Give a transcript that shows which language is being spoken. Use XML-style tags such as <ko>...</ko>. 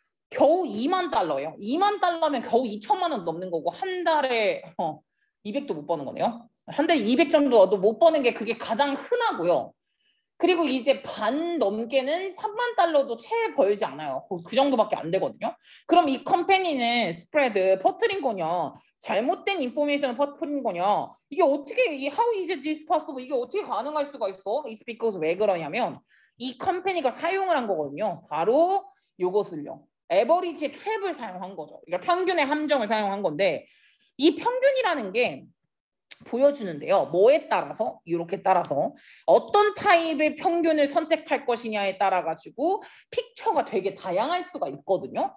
<ko>겨우 2만 달러예요. 2만 달러면 겨우 2천만 원 넘는 거고 한 달에 200도 못 버는 거네요. 한 달에 200 정도도 못 버는 게 그게 가장 흔하고요. 그리고 이제 반 넘게는 3만 달러도 채 벌지 않아요. 그 정도밖에 안 되거든요. 그럼 이 컴퍼니는 스프레드 퍼뜨린 거냐? 잘못된 인포메이션을 퍼뜨린 거냐? 이게 어떻게</ko> <en>how is this possible?</en> <ko>이게 어떻게 가능할 수가 있어?</ko> <en>It's because</en> <ko>왜 그러냐면 이 컴퍼니가 사용을 한 거거든요. 바로 요것을요. 에버리지의 트랩을 사용한 거죠. 그러니까 평균의 함정을 사용한 건데 이 평균이라는 게 보여주는데요. 뭐에 따라서 이렇게 따라서 어떤 타입의 평균을 선택할 것이냐에 따라 가지고 픽처가 되게 다양할 수가 있거든요.</ko>